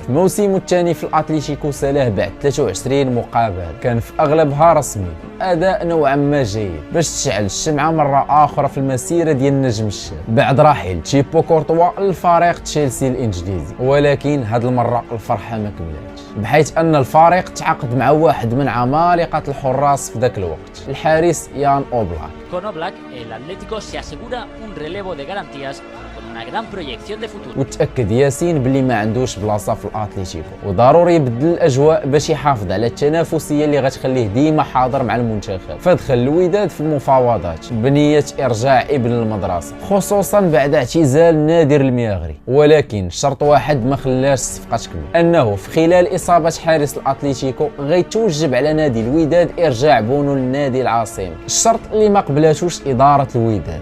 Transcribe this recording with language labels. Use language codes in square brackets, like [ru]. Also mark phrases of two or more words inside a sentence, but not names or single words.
[ar] في موسمه الثاني في اتلتيكو سالاه بعد 23 مقابله كان في اغلبها رسمي، اداء نوعا ما جيد باش تشعل الشمعه مره اخرى في المسيره ديال النجم الشاب بعد رحيل تيبو كورتوا للفريق تشيلسي الانجليزي. ولكن هذه المره الفرحه ما كملاتش، بحيث ان الفريق تعاقد مع واحد من عمالقه الحراس في ذاك الوقت، الحارس يان اوبلاك. [es] Con Oblak, el Atlético se asegura un relevo de garantías con una gran proyección de futuro. [ar] وتأكد ياسين باللي ما عندوش بلاصه في الاتليتيكو وضروري يبدل الاجواء باش يحافظ على التنافسيه اللي غتخليه ديما حاضر مع المنتخب. فدخل الوداد في المفاوضات بنيه ارجاع ابن المدرسه خصوصا بعد اعتزال نادر المياغري. ولكن شرط واحد ما خلاش الصفقه تكمل، انه في خلال اصابه حارس الاتليتيكو غيتوجب على نادي الوداد ارجاع بونو للنادي العاصمه، الشرط اللي ما قبلاتوش اداره الوداد.